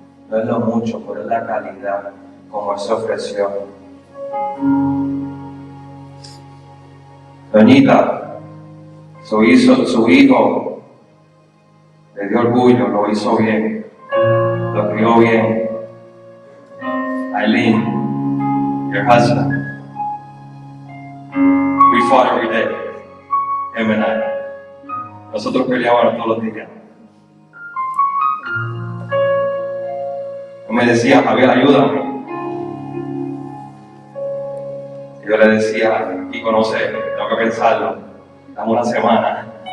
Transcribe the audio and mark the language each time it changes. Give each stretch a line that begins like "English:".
Spanish: No es lo mucho, pero es la calidad como Él se ofreció. Doñita, su hijo le dio orgullo, lo hizo bien, lo crió bien.
English: Eileen, your husband, we fought every day, him and I.
Spanish: Nosotros peleábamos todos los días. Él me decía, Javier, ayúdame. Y yo le decía, Kiko, no sé, tengo que pensarlo, dame una semana.